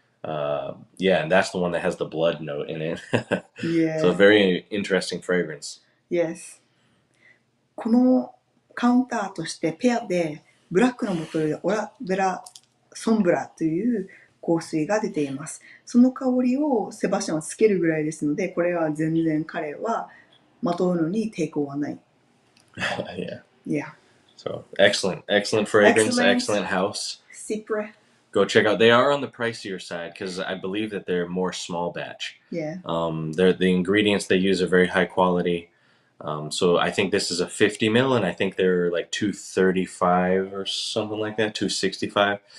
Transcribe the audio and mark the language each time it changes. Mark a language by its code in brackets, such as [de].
[en] Yeah, and that's the one that has the blood note in it. So a very interesting fragrance. Yes. [ja] このカウンターとしてペアでブラックのボトルでオラベラソンブラという香水が出ています。その香りをセバスチャンはつけるぐらいですので、これは全然彼はまとうのに抵抗はない。 [en] Yeah. So excellent fragrance, excellent house. Cipre. Go check out. They are on the pricier side because I believe that they're more small batch. Yeah. The ingredients they use are very high quality. So I think this is a 50 ml, and I think they're like 235 or something like that, 265.